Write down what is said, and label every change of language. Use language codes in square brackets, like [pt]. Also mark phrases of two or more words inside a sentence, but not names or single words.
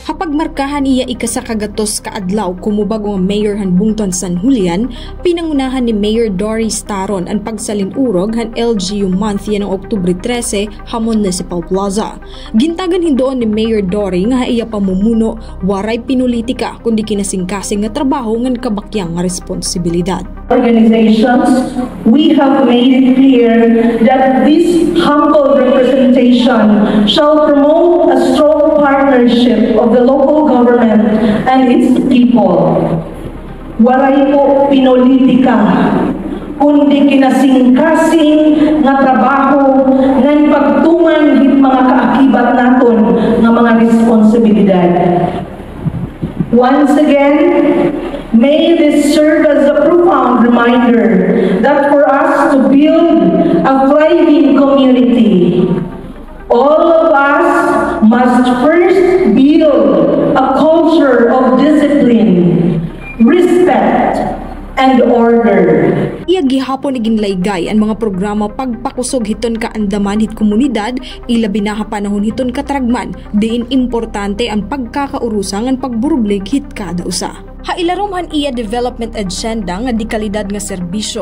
[war] Pagmarkahan iya ikasakagatos kaadlaw kumubag ang Mayor han Bungton San Julian, pinangunahan ni Mayor Doris Taron ang pagsalinurog han LGU month yan ng Oktubre 13 hamon Municipal Plaza. Gintagan hindoon ni Mayor Dory nga iya pamumuno waray pinulitika kundi kinasingkasing nga trabaho ngan kabakyang nga responsibilidad. [en] Organizations, we have made it clear that this humble representation shall promote a strong partnership of the local government and its people. [war] Waray po pinulitika, kundi kinasingkasing nga trabaho ngan pagtuman hit mga kaakibat naton nga mga responsibilidad. [en] Once again, may this serve as a profound reminder that for us to build a thriving community, all of us must first build a culture of discipline, respect, and order. [war] Iya gihapon igin laygay ang mga programa pagpakusog hiton ka andaman hit komunidad, ilabi na panahon hiton katragman, diin importante ang pagkakaurusang ang pagburublig hit kada usa. Hailarumhan iya [en] development agenda [war] nga di kalidad nga serbisyo.